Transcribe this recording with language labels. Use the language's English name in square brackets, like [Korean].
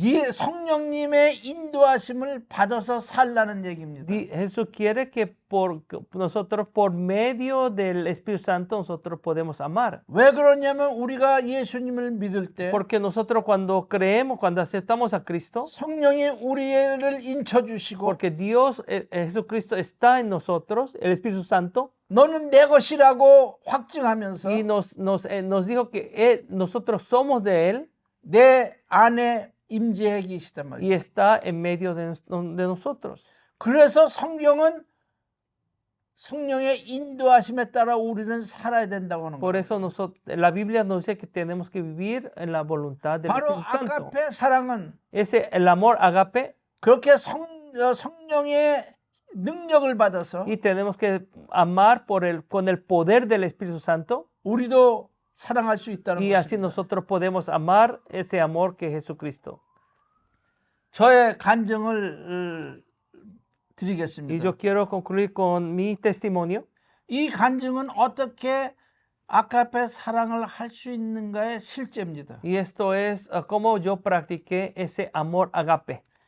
[Korean] 성령님의 인도하심을 받아서 살라는 얘기입니다. [Spanish] Jesús quiere que nosotros por medio del Espíritu Santo nosotros podemos amar. [Korean] 왜 그러냐면 우리가 예수님을 믿을 때 [Spanish] Porque nosotros cuando creemos, cuando aceptamos a Cristo, [Korean] 성령이 우리를 인쳐주시고 [Spanish] porque Dios, Jesucristo está en nosotros, el Espíritu Santo, [Korean] 너는 내 것이라고 확증하면서 [Spanish] y nos dijo que nosotros somos de Él [Korean] 내 안에 임재해 계시단 말이에요. [Spanish] y está en medio de nosotros. [Korean] 그래서 성경은 성령의 인도하심에 따라 우리는 살아야 된다고 하는 [Spanish] Por [Korean] 거예요. [Spanish] eso la Biblia nos dice que tenemos que vivir en la voluntad del [Korean] 바로 [Spanish] Espíritu Santo. [Korean] 아가페 사랑은 [Spanish] El amor agape, [Korean] 그렇게 성령의 능력을 받아서 [Spanish] y tenemos que amar con el poder del Espíritu Santo, [Korean] 우리도 사랑할 수 있다는 [Spanish] y así [Korean] 것입니다. [Spanish] nosotros podemos amar ese amor que es Jesucristo. [Korean] 저의 간증을 [Spanish] Y [Korean] 드리겠습니다. [Spanish] yo quiero concluir con mi testimonio. [Korean] 이 간증은 어떻게 아가페 사랑을 할 수 있는가의 실제입니다. [Spanish] Y esto es cómo yo practiqué ese amor agape.